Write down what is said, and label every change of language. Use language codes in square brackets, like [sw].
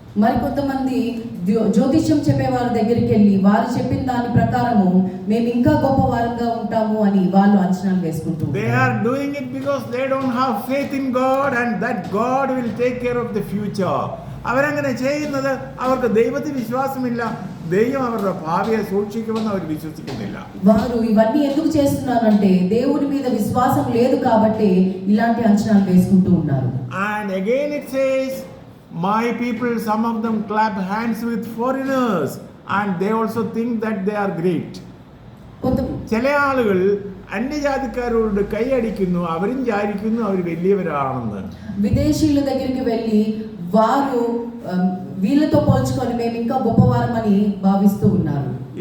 [te] మరి కొంతమంది జ్యోతిష్యం చెప్పేవారి దగ్గరికి వెళ్ళి వారు చెప్పిన దాని ప్రకారము మేము ఇంకా గొప్ప వారంగా ఉంటాము అని వాళ్ళు అంచనాలు వేసుకుంటారు. [en] They are doing it because they don't have faith in God and that God will take care of the future. [ml] അവരങ്ങനെ ചെയ്യുന്നത് അവർക്ക് ദൈവത്തിൽ വിശ്വാസമില്ല, ദൈവം അവരുടെ ഭാവിയെ സൂക്ഷിക്കുമെന്ന് അവർ വിശ്വസിക്കുന്നില്ല. [te] వారు ఇవన్నీ ఎందుకు చేస్తున్నారంటే దేవుని మీద విశ్వాసం లేదు కాబట్టి ఇలాంటి అంచనాలు వేసుకుంటూ ఉన్నారు. [en] And again it says, my people, some of them clap hands with foreigners and they also think that they are great. [ml] ചില ആളുകൾ അന്യജാതിക്കാരോട് കൈയടിക്കുന്നു, അവരും വിചാരിക്കുന്നു അവർ വലിയവരാണെന്ന്. [te] విదేశీయుల దగ్గరికి వెళ్ళి వారు వీళ్ళతో పోల్చుకొని మేము ఇంకా గొప్పవారమని భావిస్తూ ఉన్నారు.